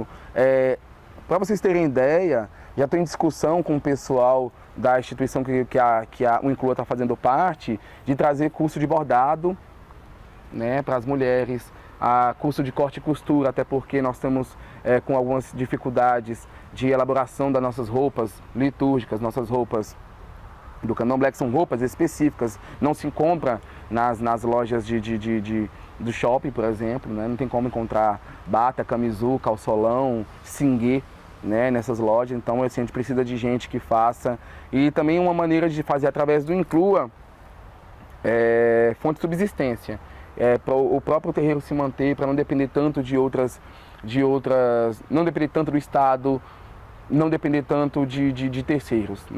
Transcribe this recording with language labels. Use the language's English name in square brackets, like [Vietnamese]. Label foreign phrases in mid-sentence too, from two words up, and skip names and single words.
[Portuguese] Para vocês terem ideia, já estou em discussão com o pessoal da instituição que o Inclua está fazendo parte, de trazer curso de bordado, né, para as mulheres, curso de corte e costura, até porque nós estamos com algumas dificuldades de elaboração das nossas roupas litúrgicas, nossas roupas do candomblé, que são roupas específicas, não se compra nas lojas do shopping, por exemplo, né? Não tem como encontrar bata, camisu, calçolão, cinguê, né, nessas lojas. Então assim, a gente precisa de gente que faça. E também uma maneira de fazer através do Inclua fonte de subsistência. Para o próprio terreiro se manter, para não depender tanto de outras, não depender tanto do Estado, não depender tanto de terceiros, né?